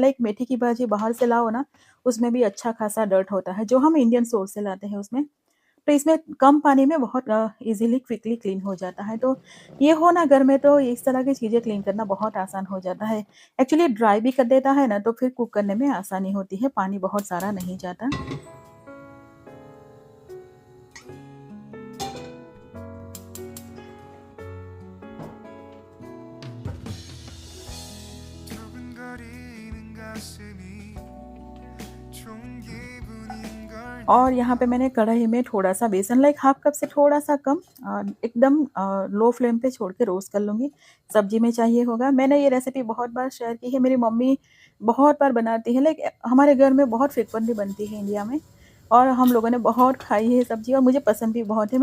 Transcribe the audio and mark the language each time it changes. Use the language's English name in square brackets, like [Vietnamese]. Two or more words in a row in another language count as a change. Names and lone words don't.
[Hindi] लाइक मेथी की भाजी बाहर से लाओ ना, उसमें भी अच्छा खासा डर्ट होता है, जो हम [English] Indian source [Hindi] से लाते हैं उसमें। तो इसमें कम पानी में बहुत [English] easily quickly clean [Hindi] हो जाता है। तो ये हो ना घर में तो इस तरह की चीज़ें क्लीन करना बहुत आसान हो जाता है। [English] actually dry [Hindi] भी कर देता है ना तो फिर कुक करने में आसानी होती है, पानी बहुत सारा नहीं जाता। [Korean] 두근거리는 가슴이 좋은 기분인 걸 [Hindi] और यहाँ पे मैंने कढ़ाई में थोड़ा-सा बेसन, लाइक [English] half cup [Hindi] से थोड़ा-सा कम, एकदम [English] low flame [Hindi] पे छोड़ के रोस्ट कर लूँगी। सब्ज़ी में चाहिए होगा। मैंने ये रेसिपी बहुत बार शेयर की है, मेरी मम्मी बहुत बार बनाती है, लाइक हमारे घर में बहुत फ्रीक्वेंटली बनती है इंडिया में, और हम लोगों ने बहुत खाई है सब्ज़ी और मुझे पसंद भी बहुत है।